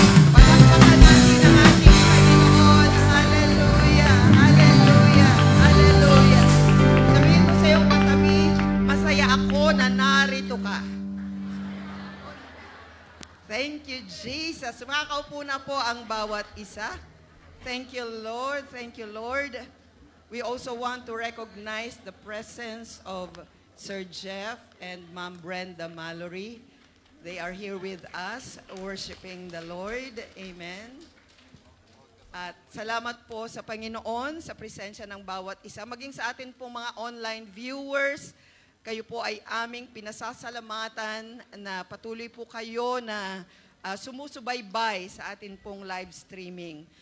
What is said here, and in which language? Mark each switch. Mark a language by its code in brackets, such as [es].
[tl] Palakpakan natin ang ating Panginoon. Hallelujah. Hallelujah. Hallelujah. Sabihin mo sa iyong katabi, masaya ako na narito ka. [en] Thank you, Jesus. [tl] Makakaupo na po ang bawat isa. [en] Thank you, Lord. Thank you, Lord. We also want to recognize the presence of Sir Jeff and Ma'am Brenda Mallory. They are here with us, worshiping the Lord. Amen. [tl] At salamat po sa Panginoon, sa presensya ng bawat isa. Maging sa atin pong mga online viewers, kayo po ay aming pinasasalamatan na patuloy po kayo na sumusubaybay sa atin pong live streaming.